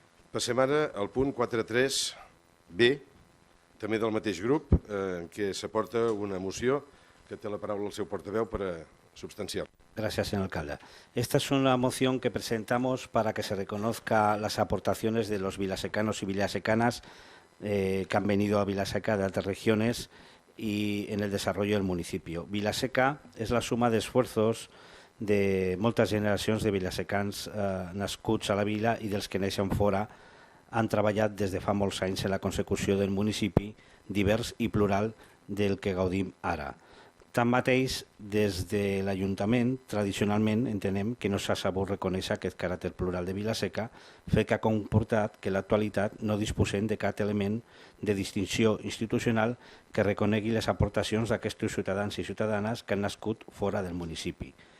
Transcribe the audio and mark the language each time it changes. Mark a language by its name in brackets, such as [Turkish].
[Catalan] Passem ara al punt 4.3b, també del mateix grup, en què s'aporta una moció que té la paraula el seu portaveu per a substanciar. [Spanish] Gracias, señor alcalde. Esta es una moción que presentamos para que se reconozca las aportaciones de los vilasecanos y vilasecanas que han venido a Vilaseca de otras regiones y en el desarrollo del municipio. Vilaseca es la suma de esfuerzos de [Catalan] moltes generacions de vilasecans nascuts a la vila i dels que neixen fora han treballat des de fa molts anys en la consecució del municipi divers i plural del que gaudim ara. Tanmateix, des de l'Ajuntament, tradicionalment entenem que no s'ha sabut reconèixer aquest caràcter plural de Vilaseca, fet que ha comportat que en l'actualitat no disposem de cap element de distinció institucional que reconegui les aportacions d'aquests ciutadans i ciutadanes que han nascut fora del municipi.